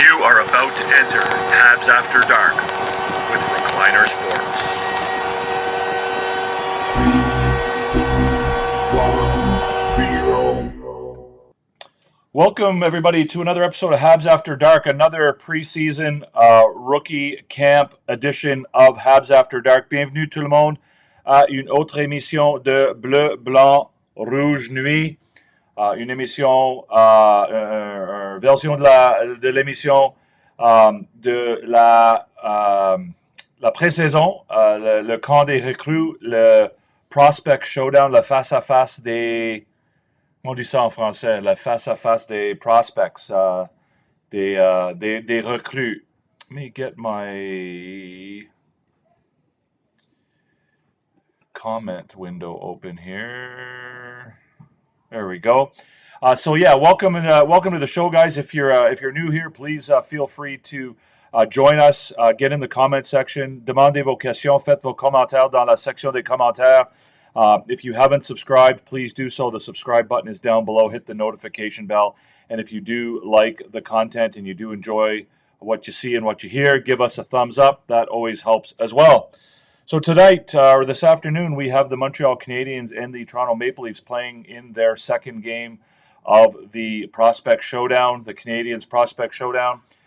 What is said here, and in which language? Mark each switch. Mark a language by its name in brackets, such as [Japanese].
[English] You are about to enter Habs After Dark with Recliner Sports. 3, 2, 1, 0. Welcome, everybody, to another episode of Habs After Dark, another preseason rookie camp edition of Habs After Dark. [French] Bienvenue tout le monde à une autre émission de Bleu, Blanc, Rouge, Nuit. Une émission, version de l'émission de la pré-saison, le camp des recrues, le [English] prospect showdown, [French] le face-à-face des... On dit ça en français, le face-à-face des prospects, des recrues. [English] Let me get my comment window open here. There we go. Welcome to the show, guys. If you're new here, please feel free to join us. Get in the comment section. [French] Demandez vos questions. Faites vos commentaires dans la section des commentaires. [English] If you haven't subscribed, please do so. The subscribe button is down below. Hit the notification bell. And if you do like the content and you do enjoy what you see and what you hear, give us a thumbs up. That always helps as well. So tonight, or this afternoon, we have the Montreal Canadiens and the Toronto Maple Leafs playing in their second game of the Prospect Showdown, the Canadiens Prospect Showdown.